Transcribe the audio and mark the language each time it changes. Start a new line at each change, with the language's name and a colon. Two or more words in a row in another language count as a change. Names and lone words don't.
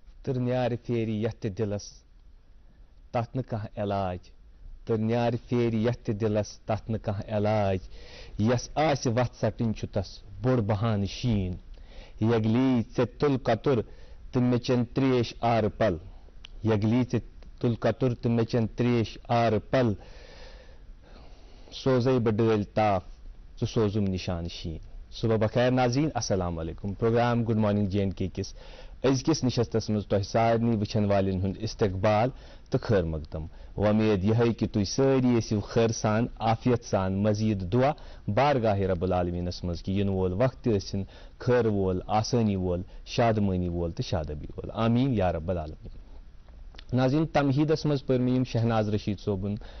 Kashmiri: تر نیارِ پھیرِ یتھ تہِ دِلس تتھ نہٕ کانٛہہ علاج تہٕ نیارِ پھیرِ یتھ تہِ دِلس تتھ نہٕ کانٛہہ علاج یس آسہِ وتھ ژٹٕنۍ چھُ تس بوٚڑ بہانہٕ شیٖن یگلی ژےٚ تُل کتُر تہٕ مےٚ چٮ۪ن ترٛیش آرٕ پل یگلی ژےٚ تُل کتُر تہٕ مےٚ چٮ۪ن ترٛیش آرٕ پل سوزے بہٕ ڈٲلۍ تاپھ ژٕ سوزُم نِشانہٕ شیٖن صبح بخیر ناظریٖن
Arabic: السلام علیکم
Kashmiri: پروگرام
English: good morning
Kashmiri: جے اینڈ کے کِس أزکِس نشستس منٛز تۄہہِ سارنٕے وٕچھن والٮ۪ن ہُنٛد استقبال تہٕ خٲر مقدم وۄمید یِہے کہِ تُہۍ سٲری ٲسِو خٲر سان عافیت سان مزیٖد دعا بارگاہِ رب العالمیٖنس منٛز کہِ یِنہٕ وول وقت تہِ ٲسِن خٲر وول آسٲنی وول شادمٲنی وول تہٕ شادابی وول
Arabic: آمیٖن یا رب العالمیٖن
Kashmiri: ناظریٖن تمہیٖدس منٛز پٔر مےٚ یِم شہناز رشیٖد صٲبُن